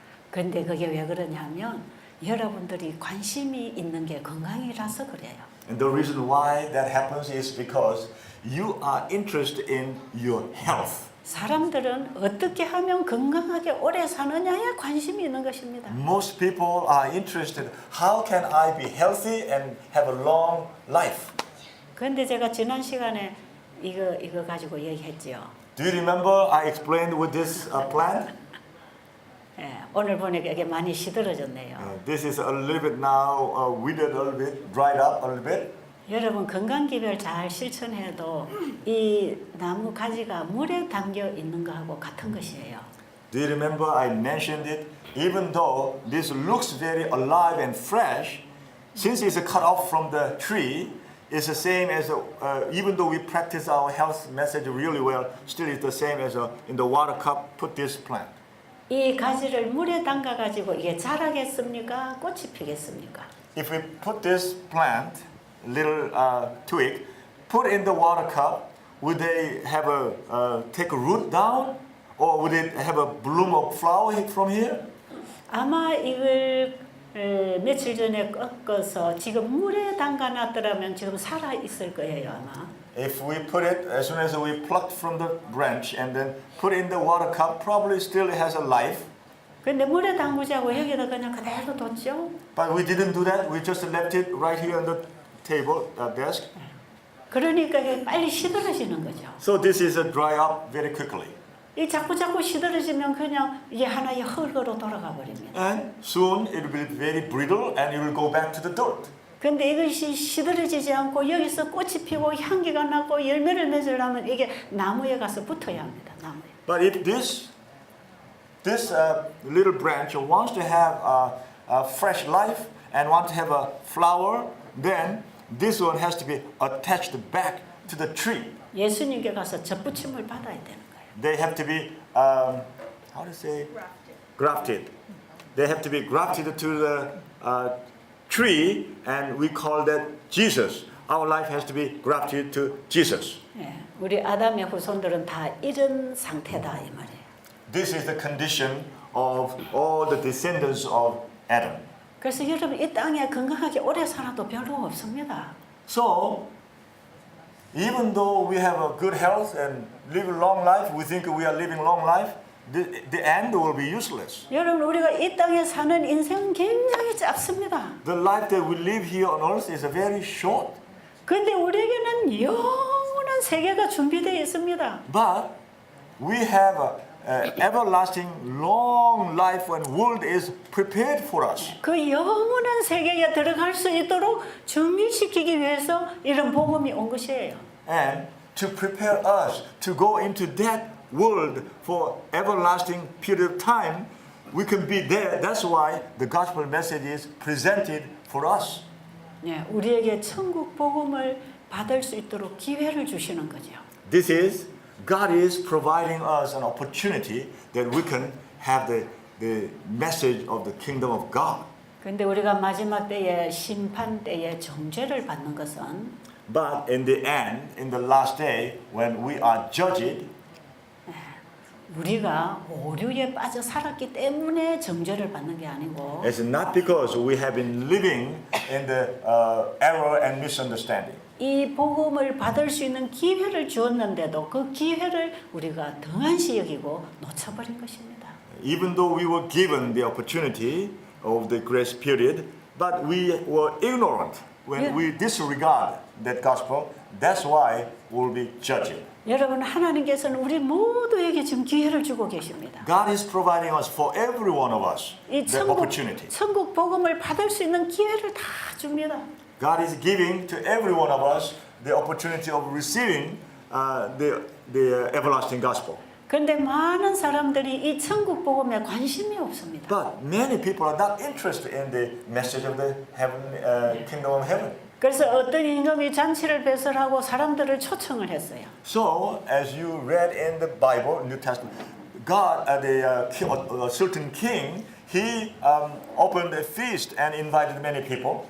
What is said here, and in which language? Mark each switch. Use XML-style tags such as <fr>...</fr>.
<ko>그런데 그게 왜 그러냐면 여러분들이 관심이 있는 게 건강이라서 그래요.</ko> <en>And the reason why that happens is because you are interested in your health.</en> <ko>사람들은 어떻게 하면 건강하게 오래 사느냐에 관심이 있는 것입니다.</ko> <en>Most people are interested, how can I be healthy and have a long life?</en> <ko>그런데 제가 지난 시간에 이거 가지고 얘기했죠.</ko> <en>Do you remember I explained with this plant?</en> <ko>오늘 보니까 이게 많이 시들어졌네요.</ko> <en>This is a little bit now withered a little bit, dried up a little bit.</en> <ko>여러분 건강기별 잘 실천해도 이 나무 가지가 물에 담겨 있는 거하고 같은 것이에요.</ko> <en>Do you remember I mentioned it? Even though this looks very alive and fresh, since it's cut off from the tree, it's the same as even though we practice our health message really well, still it's the same as in the water cup. Put this plant.</en> <ko>이 가지를 물에 담가 가지고 이게 자라겠습니까? 꽃이 피겠습니까?</ko> <en>If we put this plant, little twig, put in the water cup, would they have take a root down, or would it have a bloom of flower from here?</en> <ko>아마 이걸 며칠 전에 꺾어서 지금 물에 담가 놨더라면 지금 살아 있을 거예요 아마.</ko> <en>If we put it, as soon as we plucked from the branch and then put in the water cup, probably still it has a life.</en> <ko>근데 물에 담그지 않고 여기다 그냥 그대로 뒀죠.</ko> <en>But we didn't do that. We just left it right here on the table, desk.</en> <ko>그러니까 이게 빨리 시들어지는 거죠.</ko> <en>So this is a dry up very quickly.</en> <ko>이 자꾸 시들어지면 그냥 이게 하나의 흙으로 돌아가 버립니다.</ko> <en>And soon it will be very brittle and it will go back to the dirt.</en> <ko>근데 이것이 시들어지지 않고 여기서 꽃이 피고 향기가 나고 열매를 맺으려면 이게 나무에 가서 붙어야 합니다. 나무에.</ko> <en>But if this little branch wants to have a fresh life and want to have a flower, then this one has to be attached back to the tree.</en> <ko>예수님께 가서 접붙임을 받아야 되는 거예요.</ko> <en>They have to be how to say grafted. They have to be grafted to the tree, and we call that Jesus. Our life has to be grafted to Jesus.</en> <ko>우리 아담의 후손들은 다 이런 상태다 이 말이에요.</ko> <en>This is the condition of all the descendants of Adam.</en> <ko>그래서 여러분 이 땅에 건강하게 오래 살아도 별로 없습니다.</ko> <en>So, even though we have a good health and live a long life, we think we are living long life, the end will be useless.</en> <ko>여러분 우리가 이 땅에 사는 인생은 굉장히 짧습니다.</ko> <en>The life that we live here on earth is very short.</en> <ko>근데 우리에게는 영원한 세계가 준비되어 있습니다.</ko> <en>But we have a everlasting long life when world is prepared for us.</en> <ko>그 영원한 세계에 들어갈 수 있도록 준비시키기 위해서 이런 복음이 온 것이에요.</ko> <en>And to prepare us to go into that world for everlasting period of time, we can be there. That's why the gospel message is presented for us.</en> <ko>네, 우리에게 천국 복음을 받을 수 있도록 기회를 주시는 거죠.</ko> <en>This is God is providing us an opportunity that we can have the message of the kingdom of God.</en> <ko>근데 우리가 마지막 때에 심판 때에 정죄를 받는 것은</ko> <en>But in the end, in the last day, when we are judged,</en> <ko>우리가 오류에 빠져 살았기 때문에 정죄를 받는 게 아니고</ko> <en>it's not because we have been living in the error and misunderstanding.</en> <ko>이 복음을 받을 수 있는 기회를 주었는데도 그 기회를 우리가 등한시 여기고 놓쳐버린 것입니다.</ko> <en>Even though we were given the opportunity of the grace period, but we were ignorant when Yeah. we disregard that gospel. That's why we'll be judged.</en> <ko>여러분 하나님께서는 우리 모두에게 지금 기회를 주고 계십니다.</ko> <en>God is providing us for every one of us</en> <ko>이</ko> <en>the opportunity.</en> <ko>천국 복음을 받을 수 있는 기회를 다 줍니다.</ko> <en>God is giving to every one of us the opportunity of receiving the everlasting gospel.</en> <ko>그런데 많은 사람들이 이 천국 복음에 관심이 없습니다.</ko> <en>But many people are not interested in the message of the heaven, kingdom of heaven.</en> <ko>그래서 어떤 임금이 잔치를 배설하고 사람들을 초청을 했어요.</ko> <en>So, as you read in the Bible, New Testament, God, a certain king, he opened a feast and invited many people.</en>